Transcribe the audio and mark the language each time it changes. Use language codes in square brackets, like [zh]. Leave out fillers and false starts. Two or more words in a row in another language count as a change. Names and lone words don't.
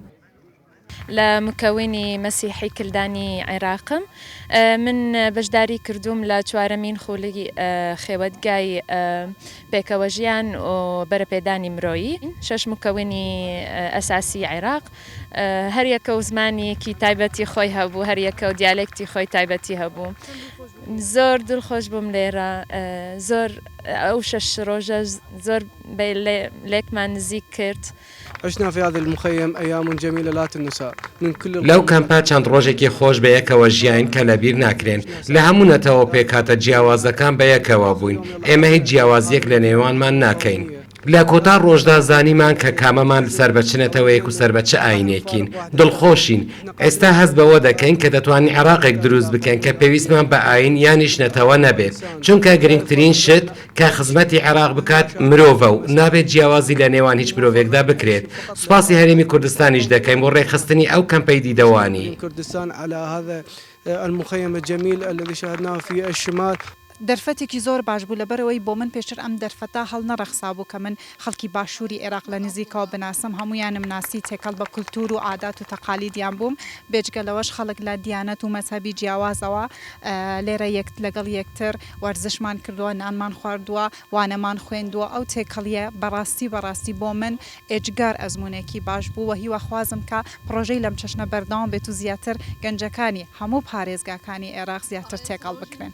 [ckb] لە مکەوێنی مەسیحی کلدانی عێراقم من بەشداری کردوم لە چوارەمین خولەی خێوەتگای پێکەوە ژیان و بەرەپێدانی مرۆیی 6 مکەوێنی ئەساسی عێراق هەر یەکە و زمانێکی تایبەتی خۆی هەبوو هەر یەکە و دیالێکتی خۆی تایبەتی هەبوو. زۆر دڵخۆش بووم لێرە زۆر ئەو 6 ڕۆژە زۆر لێکمان نزیک کرد. [ar] عشنا في هذا المخيم أيام جميلة لا تنسى من كل [ckb] لو کەمپا چەند ڕۆژێکی خۆش بە یەکەوە ژیان کە لەبیر ناکرێن لە هەموو نەتەوە پێکاتە جیاوازەکان بە یەکەوە بووین ئێمە هیچ جیاوازیەک لە نێوانمان ناکەین. لە کۆتا ڕۆژدا زانیمان کە کامەمان سەر بە چ نەتەوەیەک و سەر بە چه ئاینێکین دڵخۆشین ئێستا هەست بەوە دەکەین کە دەتوانین عێراقێک دروست بکەین کە پێویستمان بە ئاین یانیش نەتەوە نەبێت چونکە گرنگترین شت کە خزمەتی عێراق بکات مرۆڤە و نابێت جیاوازی لە نێوان هیچ مرۆڤێکدا بکرێت. سوپاسی هەرێمی کوردستانیش دەکەین بۆ ڕێخستنی ئەو کەمپەی دیدەوانی. [ar] كردستان على هذا المخيم الجميل الذي شاهدناه في الشمال. [ckb] دەرفەتێکی زۆر باش بوو لەبەرەوەی بۆ من پێشتر ئەم دەرفەتا هەڵ نەڕەخسا بوو کە من خەڵکی باشووری عێراق لە نزیکەوە بناسم هەمویانم ناسی تێکەڵ بە کولتور و عادات و تەقالیدیان بووم بێجگەلەوەش خەڵک لە دیانەت و مەسەبی جیاوازەوە لێرە لەگەڵ یەکتر وەرزشمان کردووە نانمان خواردووە وانەمان خوێندووە ئەو تێکەڵیە بەڕاستی بۆ من ئێجگار ئەزمونێکی باش بوو و هیوە خوازم کە پرۆژەی لەم چەشنە بەردەوام بێت و زیاتر گەنجەکانی هەموو پارێزگاکانی عێراق زیاتر تێکەڵ بکرێن.